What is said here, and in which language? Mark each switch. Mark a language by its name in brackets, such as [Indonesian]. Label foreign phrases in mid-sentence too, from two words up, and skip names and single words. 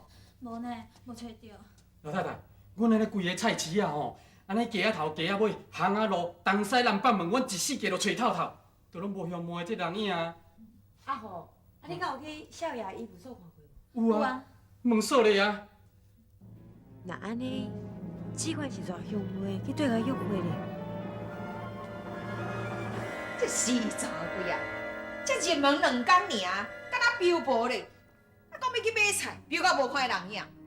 [Min Nan Chinese] 无呢，无找着。老太太，阮安尼规个菜市啊吼，安尼街仔头、街仔尾、巷仔路、东西南北门，阮一世界都找透透，都拢无兄妹这人影啊。阿虎，你敢有去少爷医务所看过无？有啊，问说咧啊。那安尼，只管是带兄妹去对个约会咧。这死查鬼啊！才入门2工尔，敢若标无咧？啊，讲要去买菜，标到无看人影。